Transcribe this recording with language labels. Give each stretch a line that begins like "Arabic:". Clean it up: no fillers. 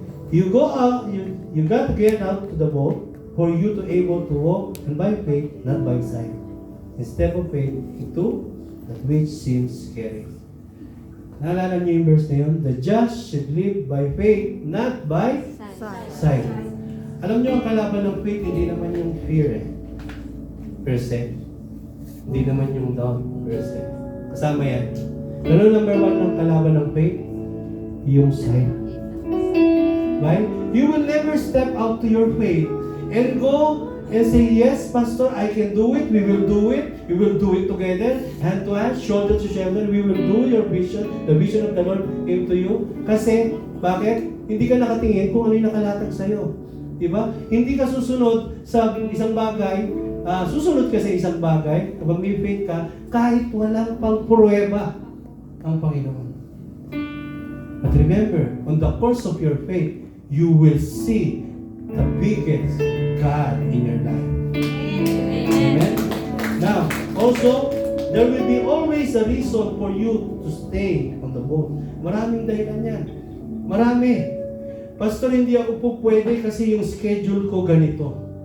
English: You go out, you got to get out to the boat for you to able to walk and by faith, not by sight. Instead of faith, into that which seems scary.
Filipino: Naalala niyo yung verse na yun?
English: The just should live by faith, not by sight.
Filipino: Alam niyo, ang kalaban ng faith, hindi naman yung fear per se. Hindi naman yung doubt per se. Kasama yan. Pero number one ng kalaban ng faith, yung sight. Right?
English: You will never step out to your faith and go and say, yes, Pastor, I can do it. We will do it. We will do it together. Hand to hand, shoulder to shoulder. We will do your vision. The vision of the Lord came to you.
Filipino: Kasi, bakit? Hindi ka nakatingin kung ano yung nakalatag sa'yo. Diba? Hindi ka susunod sa isang bagay. Susunod ka sa isang bagay. Kapag may faith ka, kahit walang pang pruweba ang Panginoon.
English: But remember, on the course of your faith, you will see the biggest God in your life. Amen? Now, also, there will be always a reason for you to stay on the boat.
Filipino: Maraming dahilan yan. Marami.
English: Pastor, hindi ako po pwede
Filipino: kasi yung schedule ko ganito.